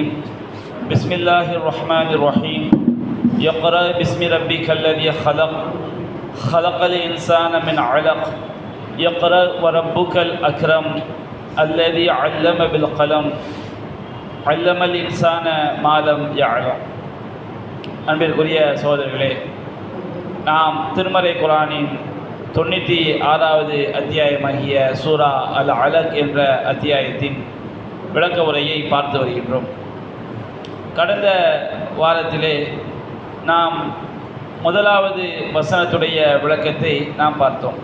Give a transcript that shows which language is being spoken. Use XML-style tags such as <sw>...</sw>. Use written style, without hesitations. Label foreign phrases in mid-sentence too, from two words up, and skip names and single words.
<ar>بسم الله الرحمن الرحيم. يقرأ باسم ربك الذي خلق خلق الإنسان من علق يقرأ وربك الأكرم الذي علم بالقلم علم الإنسان ما لم يعلم.</ar> <ta>அன்பிற்குரிய சகோதரர்களே, நாம் திருமறை குர்ஆனின் 96வது அத்தியாயமாகிய சூரா அல் அலக் என்ற அத்தியாயத்தின் விளக்க உரையை பார்த்து வருகின்றோம். கடந்த வாரத்திலே நாம் முதலாவது வசனத்துடைய விளக்கத்தை நாம் பார்த்தோம்.</ta>